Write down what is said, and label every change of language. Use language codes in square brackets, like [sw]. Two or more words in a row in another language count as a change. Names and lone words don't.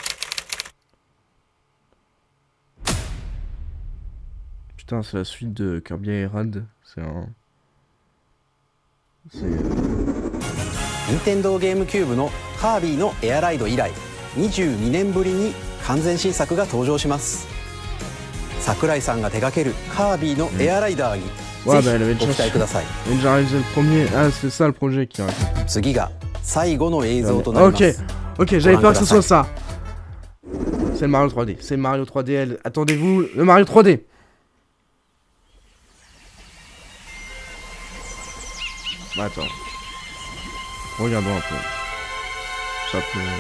[fr] Putain, c'est la suite de Kirby Air Ride. C'est un... [en] Nintendo GameCube [ja] のカービィのエアライド以来22年ぶりに完全新作が登場します。 Sakurai-sanが手掛けるカービィのエアライダーに [fr] Ouais, [ja] ぜ [fr] bah, elle avait [ja] ひご期待ください。 [fr] déjà réalisé le premier. Ah, c'est ça le projet qui raconte. [ja] 次が最後の映像となります。 [fr] Ok, j'avais peur que ce soit ça. C'est le Mario 3D. C'est le Mario 3D. Attendez-vous, le Mario 3D. Bah, attends. Regardons un peu. Ça peut...